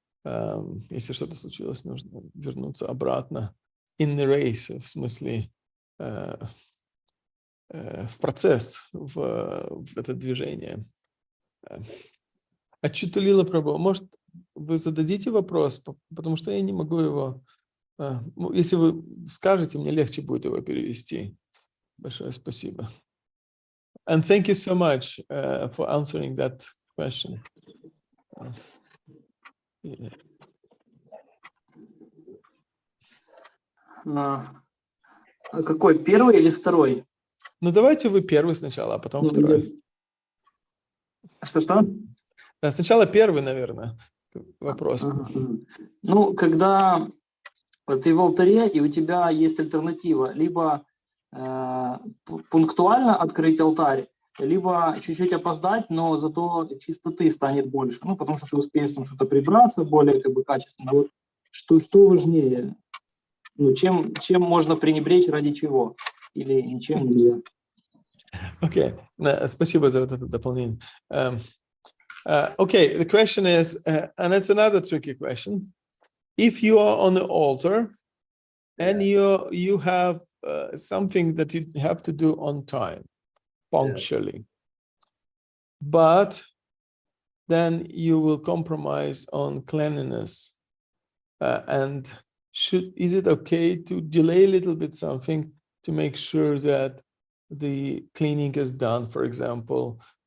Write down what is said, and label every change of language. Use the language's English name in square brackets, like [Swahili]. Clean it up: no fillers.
[Russian] Если что-то случилось, нужно вернуться обратно [English] in the race, [Russian] в смысле в процесс, в это движение. Ачуталила Прабху, может, вы зададите вопрос, потому что я не могу его... Если вы скажете, мне легче будет его перевести. Большое спасибо. [English] And thank you so much for answering that question. [Russian] Какой, первый или второй? Ну, давайте вы первый сначала, а потом второй. Что? Да, сначала первый, наверное, вопрос. Ну, когда ты в алтаре, и у тебя есть альтернатива, либо пунктуально открыть алтарь, либо чуть-чуть опоздать, но зато чистоты станет больше. Ну, потому что ты успеешь там что-то прибраться более качественно. Вот что важнее? Ну, чем можно пренебречь, ради чего? Или ничем нельзя? Окей, спасибо за вот это дополнение. [English] Okay, the question is, and it's another tricky question. If you are on the altar and you have something that you have to do on time, punctually, but then you will compromise on cleanliness, and is it okay to delay a little bit something to make sure that the cleaning is done, for example?